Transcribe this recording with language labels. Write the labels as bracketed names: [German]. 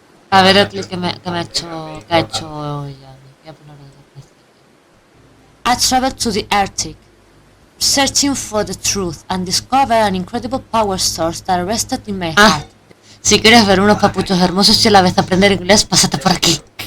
[Spanish] A ver el clic que me ha hecho, que ha hecho ya. Voy a ponerlo desde el principio. [English] I traveled to the Arctic, searching for the truth, and discovered an incredible power source that rested in my heart. [Spanish] Si quieres ver unos papuchos hermosos y a la vez aprender inglés, pásate por aquí.